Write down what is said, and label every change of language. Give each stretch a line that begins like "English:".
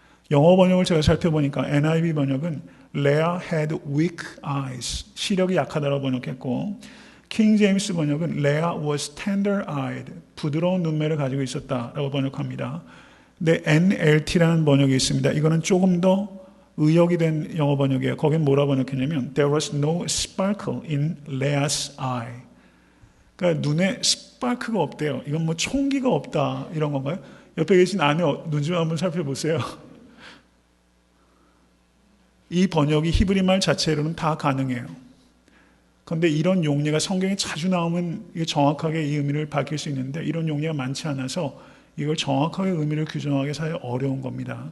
Korean: 영어 번역을 제가 살펴보니까 NIV 번역은
English: Leah had weak eyes.
Korean: 시력이 약하다라고 번역했고 킹 제임스 번역은
English: Leah was tender-eyed.
Korean: 부드러운 눈매를 가지고 있었다라고 번역합니다. 근데 NLT라는 번역이 있습니다. 이거는 조금 더 의역이 된 영어 번역이에요. 거긴 뭐라 번역했냐면
English: There was no sparkle in Leah's eye.
Korean: 그러니까 눈에 스파크가 없대요. 이건 뭐 총기가 없다 이런 건가요? 옆에 계신 아내 눈 좀 한번 살펴보세요. 이 번역이 히브리 말 자체로는 다 가능해요. 그런데 이런 용례가 성경에 자주 나오면 이게 정확하게 이 의미를 밝힐 수 있는데 이런 용례가 많지 않아서 이걸 정확하게 의미를 규정하기 사실 어려운 겁니다.